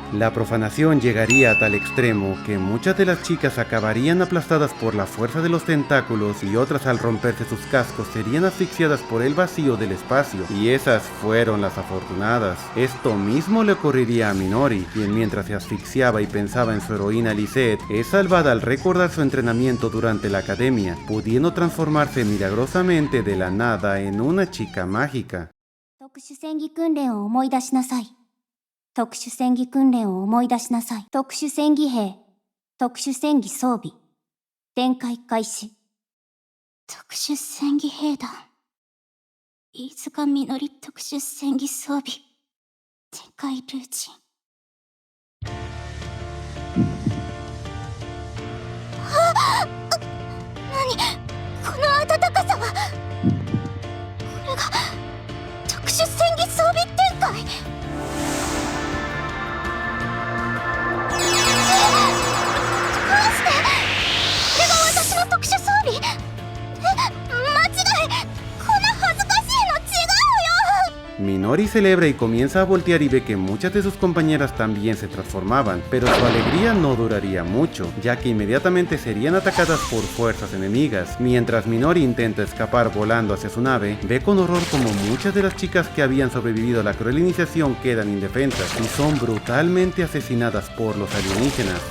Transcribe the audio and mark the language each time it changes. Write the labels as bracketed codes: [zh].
[es] La profanación llegaría a tal extremo que muchas de las chicas acabarían aplastadas por la fuerza de los tentáculos y otras al romperse sus cascos serían asfixiadas por el vacío del espacio, y esas fueron las afortunadas. Esto mismo le ocurriría a Minori, quien mientras se asfixiaba y pensaba en su heroína Lisette, es salvada al recordar su entrenamiento durante la academia, pudiendo transformarse milagrosamente de la nada en una chica mágica. [ja] 特殊戦技訓練を思い出しなさい。特殊戦技訓練を思い出しなさい。特殊戦技兵、特殊戦技装備、展開開始。特殊戦技兵団、飯塚みのり特殊戦技装備、展開ルーチン。何この暖かさは。これが特殊戦技装備展開。どうしてこれが私の特殊装備。間違い。こんな恥ずかしいの違うよ。 [es] Minori celebra y comienza a voltear y ve que muchas de sus compañeras también se transformaban, pero su alegría no duraría mucho, ya que inmediatamente serían atacadas por fuerzas enemigas. Mientras Minori intenta escapar volando hacia su nave, ve con horror como muchas de las chicas que habían sobrevivido a la cruel iniciación quedan indefensas y son brutalmente asesinadas por los alienígenas.